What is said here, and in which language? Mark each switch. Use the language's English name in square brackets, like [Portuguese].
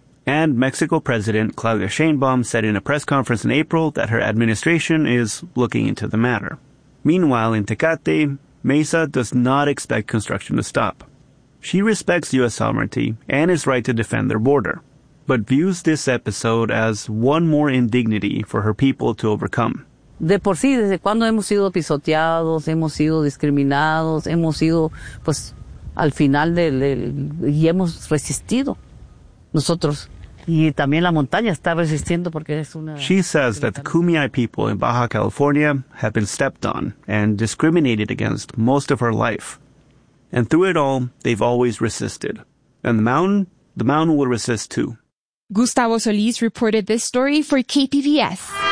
[English] And Mexico President Claudia Sheinbaum said in a press conference in April that her administration is looking into the matter. Meanwhile, in Tecate, Mesa does not expect construction to stop. She respects U.S. sovereignty and is right to defend their border, but views this episode as one more indignity for her people to overcome. [Spanish] De por sí, desde cuando hemos sido pisoteados, hemos sido discriminados, hemos sido, pues, al final y hemos resistido nosotros. Y también la montaña está resistiendo porque es una... [English] She says that the Kumeyaay people in Baja California have been stepped on and discriminated against most of her life. And through it all, they've always resisted. And the mountain will resist too. Gustavo Solís reported this story for KPBS.